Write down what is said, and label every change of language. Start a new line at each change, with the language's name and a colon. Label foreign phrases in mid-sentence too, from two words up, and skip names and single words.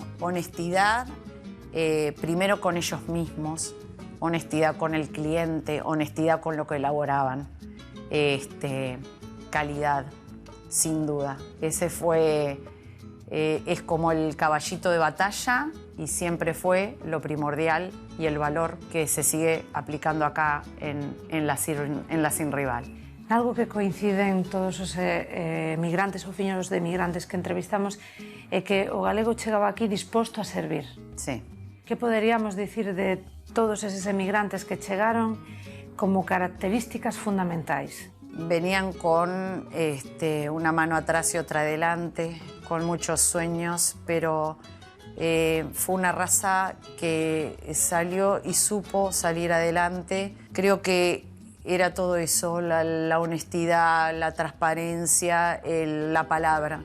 Spanish: Honestidad primero con ellos mismos, honestidad con el cliente, honestidad con lo que elaboraban, calidad, sin duda. Ese fue, es como el caballito de batalla y siempre fue lo primordial y el valor que se sigue aplicando acá en la Sin Rival.
Galician: Algo que coinciden todos os migrantes ou fillos de migrantes que entrevistamos é que o galego chegaba aquí disposto a servir.
Spanish: Sí.
Galician: Que poderíamos dicir de todos eses emigrantes que chegaron como características fundamentais?
Spanish: Venían con una mano atrás y otra adelante, con muchos sueños, pero fue una raza que salió y supo salir adelante. Creo que era todo eso, la honestidad, la transparencia, la palabra.